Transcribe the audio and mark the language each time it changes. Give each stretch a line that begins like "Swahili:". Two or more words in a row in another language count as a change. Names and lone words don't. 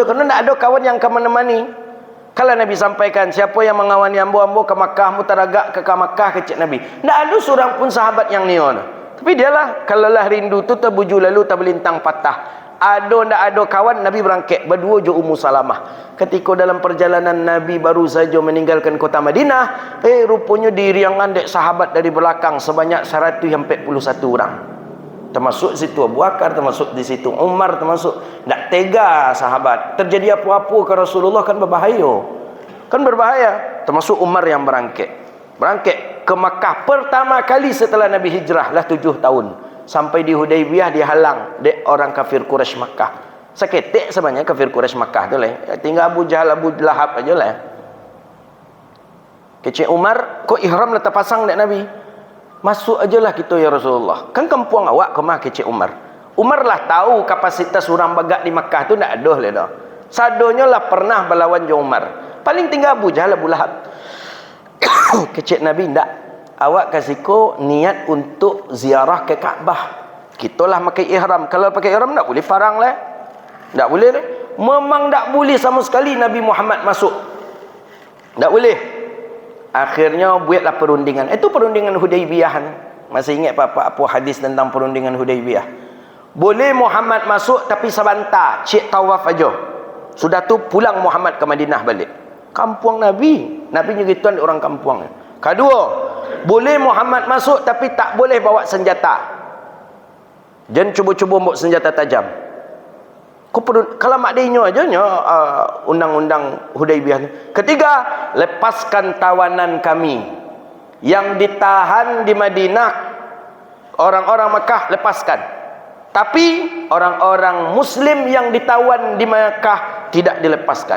Malay: Karena tak ada kawan yang akan menemani. Kalau Nabi sampaikan, siapa yang mengawani ambo ke Makkah, mutaragak ke Makkah, kecik Nabi. Tak ada seorang pun sahabat yang niat. Tapi dialah, kalau lah rindu tu terbuju lalu terbelintang patah. Ada tak ada kawan, Nabi berangkat. Berdua je Ummu Salamah. Ketika dalam perjalanan Nabi baru saja meninggalkan kota Madinah, rupanya diriangan dek sahabat dari belakang sebanyak 141 orang. Termasuk situ Abu Bakar, termasuk di situ Umar, termasuk. Tak tega sahabat. Terjadi apa-apa ke Rasulullah kan berbahaya. Kan berbahaya. Termasuk Umar yang berangkat. Berangkat ke Makkah pertama kali setelah Nabi hijrah lah 7 tahun. Sampai di Hudaybiyah dihalang dek orang kafir Quraisy Makkah. Seketik sebenarnya kafir Quraisy Makkah tu lah. Tinggal Abu Jahal, Abu Lahab aja lah. Kecik Umar, kok ihram lah terpasang dek Nabi? Masuk ajalah kita
Arabic: يا رسول الله.
Malay: Kan kampung awak kemah, kecik Umar. Umar lah tahu kapasitas orang bagak di Makkah tu tak ada lah dah. Sadonya lah pernah berlawan je Umar. Paling tinggal Abu Jahal, Abu Lahab. Kecik Nabi tak. Awak kasih ko niat untuk ziarah ke Kaabah. Kita lah pakai ihram. Kalau pakai ihram tak boleh parang lah. Tak boleh lah. Memang tak boleh sama sekali Nabi Muhammad masuk. Tak boleh. Akhirnya buatlah perundingan. Itu perundingan Hudaybiyah. Masih ingat apa hadis tentang perundingan Hudaybiyah? Boleh Muhammad masuk tapi sebentar, cik tawaf aja. Sudah tu pulang Muhammad ke Madinah balik. Kampung Nabi. Nabi nyerituan orang kampung. Kedua, boleh Muhammad masuk tapi tak boleh bawa senjata. Jangan cuba-cuba bawa senjata tajam. Kalau maknanya aja undang-undang Hudaybiyah. Ketiga, lepaskan tawanan kami yang ditahan di Madinah, orang-orang Mekah, lepaskan. Tapi orang-orang Muslim yang ditawan di Makkah tidak dilepaskan.